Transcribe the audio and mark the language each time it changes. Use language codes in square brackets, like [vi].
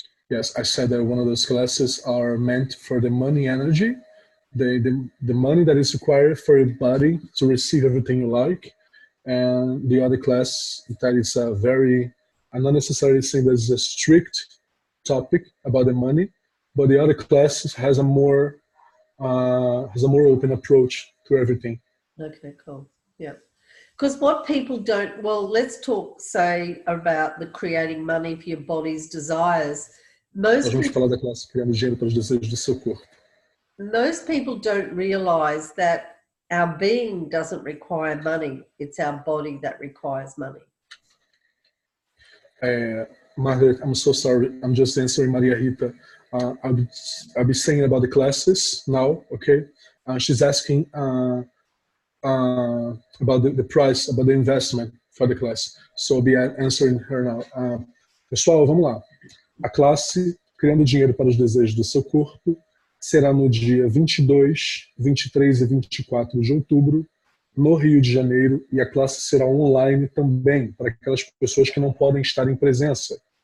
[en] Yes, I said that one of those classes are meant for the money energy, the money that is required for your body to receive everything you like, and the other class that is a very, I'm not necessarily saying that it's a strict topic about the money, but the other class has a more open approach to everything. Okay, cool. Yeah. Because what people don't, well, let's talk, say, about the creating money for your body's desires. [pt] Nós vamos falar da classe criando dinheiro para os desejos do seu corpo. [en] Most people don't realize that our being doesn't require money. It's our body that requires money. Margaret, I'm so sorry. I'm just answering Maria Rita. I'll be saying about the classes now, okay? She's asking about the price, about the investment for the class. So I'll be answering her now. [pt] Pessoal, vamos lá. A classe Criando Dinheiro para os Desejos do Seu Corpo será no dia 22, 23 e 24 de outubro, no Rio de Janeiro, e a classe será online também, para aquelas pessoas que não podem estar em presença.